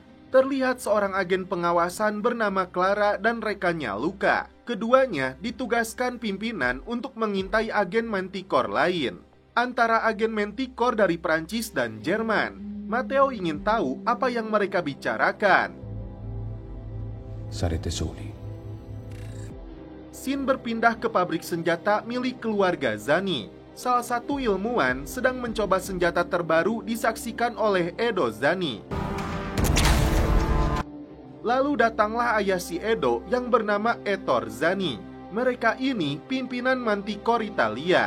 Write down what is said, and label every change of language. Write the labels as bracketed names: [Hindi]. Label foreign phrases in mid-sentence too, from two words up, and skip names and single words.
[Indonesian] Terlihat seorang agen pengawasan bernama Clara dan rekannya Luca. Keduanya ditugaskan pimpinan untuk mengintai agen Manticore lain. Antara agen Manticore dari Prancis dan Jerman. Matteo ingin tahu apa yang mereka bicarakan. [Italian] Sarete soli. [Indonesian] Scene berpindah ke pabrik senjata milik keluarga Zani. Salah satu ilmuwan sedang mencoba senjata terbaru disaksikan oleh Edo Zani. Lalu datanglah ayah si Edo yang bernama Ettore Zani. Mereka ini pimpinan Manticore Italia.